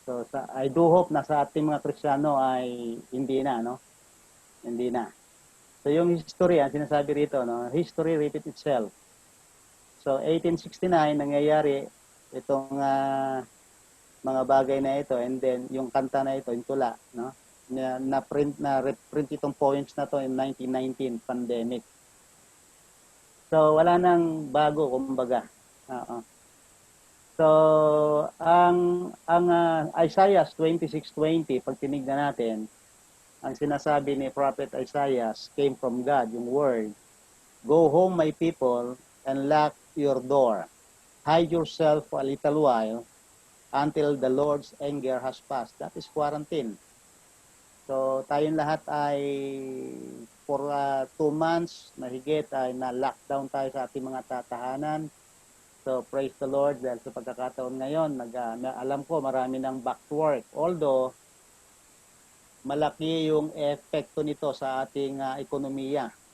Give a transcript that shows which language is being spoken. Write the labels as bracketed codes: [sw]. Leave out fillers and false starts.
[tl] So, [en] I do hope [tl] na sa ating mga Kristiyano ay hindi na, no? Hindi na. So, yung history, ang sinasabi rito, no? [en] History repeat itself. [tl] So, 1869, nangyayari itong mga bagay na ito, [en] and then, [tl] yung kanta na ito, yung tula, no? Na-reprint itong poems na to in 1919 pandemic. So, wala nang bago, kumbaga. So, ang Isaiah 26:20, pag tinignan natin, ang sinasabi ni Prophet Isaiah [en] came from God, [tl] yung word. [en] Go home, my people, and lock your door. Hide yourself for a little while until the Lord's anger has passed. That is quarantine. [tl] So, tayong lahat ay for 2 months na higit ay na-lockdown tayo sa ating mga tatahanan. So, [en] praise the Lord [tl] dahil sa pagkakataon ngayon, alam ko marami ng [en] back to work. [tl] Although, malaki yung epekto nito sa ating ekonomiya.